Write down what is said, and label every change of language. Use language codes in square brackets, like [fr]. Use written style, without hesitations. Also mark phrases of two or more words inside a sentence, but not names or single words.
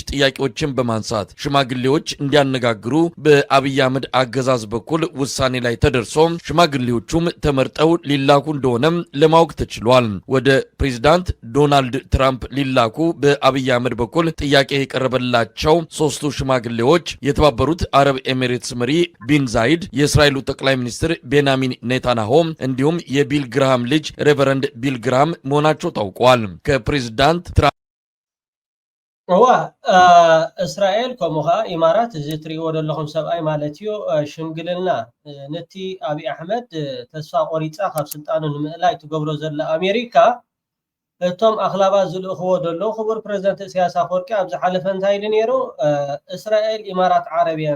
[am] ጥያቄዎችን በማንሳት ሽማግሌዎች እንዲያነጋግሩ በአብይ አህመድ አገዛዝ በኩል ውሳኔ ላይ ተደርሶ ሽማግሌዎቹም ተመርጠው ሊላኩ እንደሆነ ለማወቅ ተችሏል። ወደ ፕሬዝዳንት ዶናልድ ትራምፕ ሊላኩ በአብይ አህመድ በኩል ጥያቄ የቀረበላቸው ሶስቱ ሽማግሌዎች የተባበሩት አረብ ኤሚሬትስ መሪ ቢን ዛይድ፣ የእስራኤሉ ጠቅላይ ሚኒስትር ቤንያሚን ኔታንያሁ እንዲሁም የቢል ግርሃም ልጅ ሬቨረንድ ቢል ግርሃም መሆናቸው ታውቋል። ከፕሬዝዳንት ትራምፕ [ti] እስራኤል ከምኡኻ ኢማራት እዚ ትሪእዎ ዘለኹም ሰብኣይ ማለት እዩ ሽምግልና ነቲ አብይ አሕመድ ተስፋ ቆሪፃ ካብ ስልጣኑ ንምእላይ ትገብሮ ዘላ አሜሪካ እቶም ኣኽላባት ዝልእኽዎ ዘለዉ ክቡር ፕሬዝደንት ኢሳያስ ኣፈወርቂ ኣብ ዝሓለፈ እንታይ ኢሉ ነይሩ እስራኤል ኢማራት ዓረብያን